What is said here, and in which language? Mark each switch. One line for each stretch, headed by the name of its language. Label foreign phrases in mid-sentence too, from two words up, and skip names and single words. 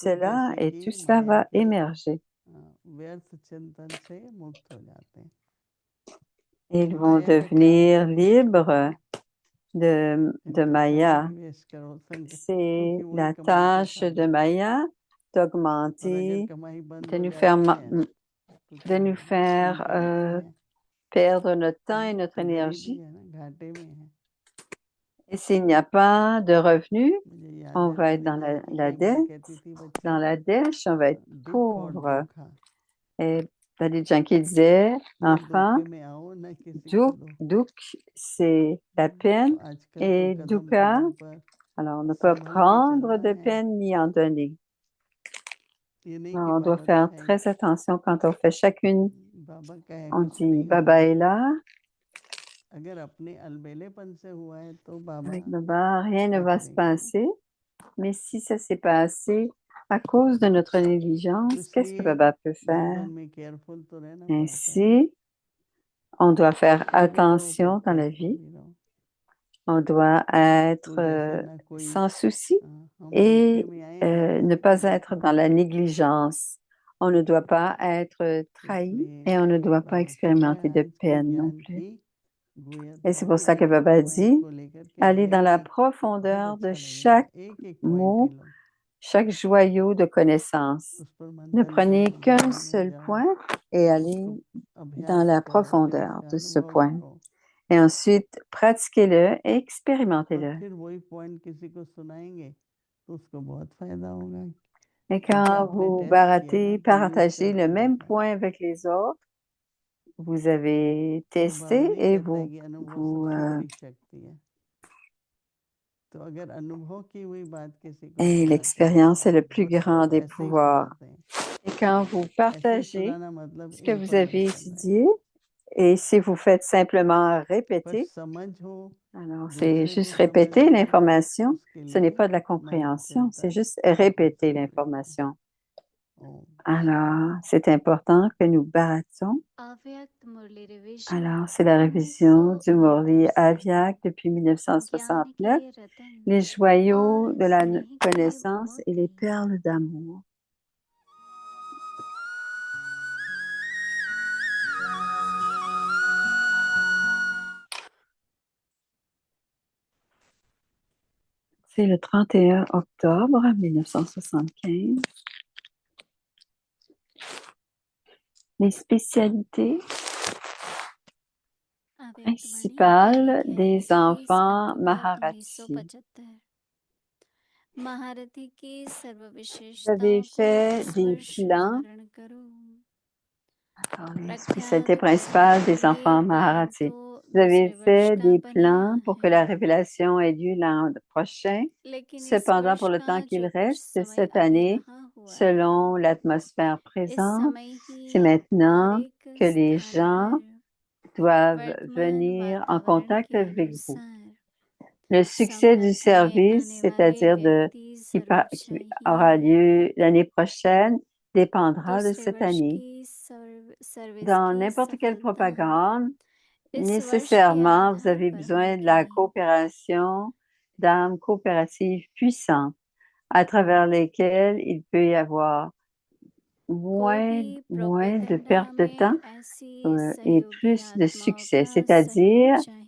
Hindi: तो
French: cela,
Hindi: जैसे
French: et
Hindi: कि
French: tout cela
Hindi: माया
French: va
Hindi: के
French: émerger.
Hindi: व्यर्थ चिंतन से मुक्त हो जाते हैं।
French: Et ils vont
Hindi: माया का क्या
French: devenir
Hindi: मतलब मुक्त हो
French: libres
Hindi: जाते
French: de
Hindi: हैं, समय
French: Maya.
Hindi: निवेश करो संग,
French: C'est
Hindi: क्योंकि वही
French: la
Hindi: कमाई के
French: tâche de
Hindi: साधन है।
French: Maya
Hindi: और अगर
French: d'augmenter,
Hindi: कमाई बंद
French: de
Hindi: हो
French: nous faire,
Hindi: जाती है तो
French: de
Hindi: क्या
French: nous faire
Hindi: चिंता नहीं है,
French: perdre notre temps et notre
Hindi: तो गरीबी
French: énergie.
Hindi: है ना, घाटे में है।
French: Et s'il n'y a pas de revenus,
Hindi: मुझे याद
French: on
Hindi: है
French: va être
Hindi: दादी
French: dans
Hindi: जी
French: la
Hindi: एक बार
French: dette.
Hindi: कहती थी बच्चे
French: Dans
Hindi: को,
French: la dèche, on va être
Hindi: दुख और
French: pauvre.
Hindi: धोखा,
French: Et il y a des gens qui disaient,
Hindi: या
French: enfant,
Hindi: धोखे में आओ ना किसी को दो।
French: duk, c'est la
Hindi: तो
French: peine,
Hindi: आजकल तो
French: et
Hindi: कदम
French: dukkha,
Hindi: कदम पर
French: alors on ne peut
Hindi: संभल के
French: prendre
Hindi: चलना
French: de
Hindi: है,
French: peine ni en donner.
Hindi: ये नहीं कि
French: Alors, on doit
Hindi: बाबा तो
French: faire
Hindi: है ही,
French: très attention quand on fait chacune.
Hindi: बाबा का है
French: On
Hindi: कुछ
French: dit,
Hindi: नहीं
French: Baba
Hindi: होगा।
French: est là,
Hindi: अगर अपने अलबेलेपन से हुआ है तो बाबा
French: avec Baba, rien ne
Hindi: क्या
French: va se
Hindi: करेंगे।
French: passer. Mais si ça s'est passé à cause de notre
Hindi: तो
French: négligence, qu'est-ce que
Hindi: इसलिए
French: Baba peut faire?
Hindi: जीवन में केयरफुल तो रहना पड़ता है,
French: Ainsi, on doit faire
Hindi: लगे रहो पर
French: attention dans la
Hindi: केयरफुल
French: vie.
Hindi: भी रहो।
French: On doit être
Hindi: तू जैसे ना कोई,
French: sans souci
Hindi: हम धोखे
French: et
Hindi: में आए हैं
French: ne
Hindi: किसी को
French: pas être
Hindi: धोखा
French: dans
Hindi: दे
French: la
Hindi: दिया,
French: négligence. On ne doit pas être trahi
Hindi: इसलिए
French: et on ne doit pas
Hindi: बाबा कह रहे
French: expérimenter
Hindi: हैं
French: de
Hindi: आज की
French: peine non
Hindi: ज्ञान
French: plus.
Hindi: की
French: Et
Hindi: गुह्यता
French: c'est pour
Hindi: के
French: ça que
Hindi: एक एक
French: Baba
Hindi: पॉइंट
French: dit,
Hindi: को लेकर के
French: allez
Hindi: हमें
French: dans la
Hindi: भी बहुत
French: profondeur de
Hindi: अच्छा लगेगा।
French: chaque
Hindi: एक एक पॉइंट की
French: mot,
Hindi: लो,
French: chaque joyau de connaissance.
Hindi: उस पर
French: Ne
Hindi: मंथन
French: prenez
Hindi: करो,
French: qu'un
Hindi: ध्यान में
French: seul
Hindi: जाओ,
French: point et allez
Hindi: उसको
French: dans
Hindi: अभ्यास
French: la
Hindi: करो, फिर
French: profondeur
Hindi: उसका
French: de ce
Hindi: अनुभव
French: point.
Hindi: करो,
French: Et ensuite, pratiquez-le et
Hindi: और
French: expérimentez-le.
Hindi: फिर वही पॉइंट किसी को सुनाएंगे तो उसको बहुत फायदा होगा,
French: Et
Hindi: क्योंकि
French: quand
Hindi: आपने
French: vous
Hindi: टेस्ट किया ना,
French: baratez,
Hindi: प्रीवियस
French: partagez
Hindi: सेल्फ
French: le
Hindi: को
French: même
Hindi: देखा।
French: point avec les autres, vous avez
Hindi: तो बाबा
French: testé
Hindi: नहीं
French: et
Hindi: कहता है कि अनुभव
French: vous,
Hindi: सबसे बड़ी शक्ति है, तो अगर अनुभव की हुई बात किसी को
French: et
Hindi: सुनाते हैं
French: l'expérience est le plus
Hindi: और
French: grand
Hindi: सिर्फ
French: des
Hindi: ऐसे ही
French: pouvoirs.
Hindi: सुनाते हैं,
French: Et quand vous
Hindi: ऐसे ही
French: partagez
Hindi: सुनाना मतलब
French: ce que vous avez
Hindi: इंफॉर्मेशन है,
French: étudié, et si vous faites simplement
Hindi: पर
French: répéter,
Hindi: समझ हो,
French: alors c'est
Hindi: दूसरे
French: juste
Hindi: को
French: répéter
Hindi: समझना हो,
French: l'information,
Hindi: उसके
French: ce n'est
Hindi: लिए
French: pas de la
Hindi: मनन
French: compréhension, c'est
Hindi: चिंतन
French: juste répéter
Hindi: जरूरी है।
French: l'information.
Hindi: ओम
French: Alors, c'est important que nous barattons.
Hindi: अव्यक्त मुरली रिवीजन
French: Alors, c'est la révision du Murli 1969 Avyak depuis
Hindi: ज्ञान
French: 1969,
Hindi: के रतन
French: les joyaux
Hindi: और
French: de la
Hindi: स्नेह के
French: connaissance et les
Hindi: मोती
French: perles d'amour. C'est le 31 octobre 1975. Les spécialités
Hindi: अव्यक्तवाणी
French: principales
Hindi: तारीख है
French: des
Hindi: 21
French: enfants
Hindi: अक्टूबर
French: Maharathi.
Hindi: 1975 महारथी की सर्व
French: Vous
Hindi: विशेषताओं
French: avez
Hindi: को
French: fait
Hindi: इस
French: des
Hindi: वर्ष
French: plans.
Hindi: धारण करो
French: Attends, les
Hindi: प्रख्यात
French: spécialités principales des
Hindi: ये
French: enfants
Hindi: प्लान
French: Maharathi.
Hindi: तो
French: Vous
Hindi: दूसरे
French: avez
Hindi: वर्ष
French: fait
Hindi: का
French: des
Hindi: बनाया
French: plans pour que
Hindi: है
French: la révélation ait lieu l'an prochain.
Hindi: लेकिन इस
French: Cependant,
Hindi: वर्ष
French: pour le
Hindi: का
French: temps qu'il
Hindi: जो कुछ
French: reste, c'est
Hindi: समय
French: cette
Hindi: अभी
French: année,
Hindi: रहा हुआ है
French: selon l'atmosphère
Hindi: इस
French: présente,
Hindi: समय ही
French: c'est
Hindi: हर
French: maintenant
Hindi: एक
French: que les
Hindi: स्थान
French: gens
Hindi: पर
French: doivent
Hindi: वर्तमान
French: venir en
Hindi: वातावरण
French: contact
Hindi: के
French: avec vous.
Hindi: अनुसार
French: Le succès du
Hindi: संपर्क में
French: service,
Hindi: आने वाले
French: c'est-à-dire
Hindi: व्यक्ति
French: qui
Hindi: सर्वोच्च
French: aura
Hindi: ही
French: lieu l'année prochaine, dépendra de
Hindi: दूसरे
French: cette
Hindi: वर्ष
French: année.
Hindi: की सर्विस
French: Dans
Hindi: की
French: n'importe quelle
Hindi: सफलता
French: propagande,
Hindi: इस वर्ष के
French: nécessairement, vous
Hindi: आधार
French: avez
Hindi: पर
French: besoin de la
Hindi: होगी
French: coopération d'âmes coopératives puissantes à travers lesquelles il peut y avoir
Hindi: कोई भी
French: moins de
Hindi: प्रोपेगेंडा
French: perte de
Hindi: में
French: temps
Hindi: ऐसी
French: et
Hindi: सहयोगी
French: plus de
Hindi: आत्माओं
French: succès.
Hindi: का सहयोग
French: C'est-à-dire,